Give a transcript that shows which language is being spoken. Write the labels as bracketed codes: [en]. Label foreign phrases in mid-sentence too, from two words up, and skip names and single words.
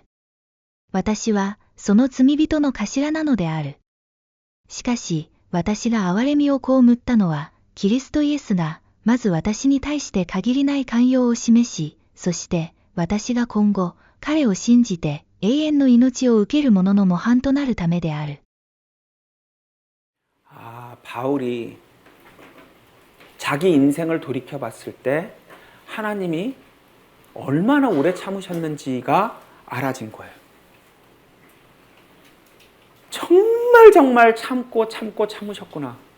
[ja] 私は、その罪人の頭なのである。しかし、私が憐れみを被ったのは、キリストイエスが、まず私に対して限りない寛容を示し、そして、私が今後、彼を信じて、永遠の命を受ける者の模範となるためである。 [ko] 아, 바울이 자기 인생을 돌이켜 봤을 때 하나님이 얼마나 오래 참으셨는지가 알아진 거예요. 정말 참으셨구나.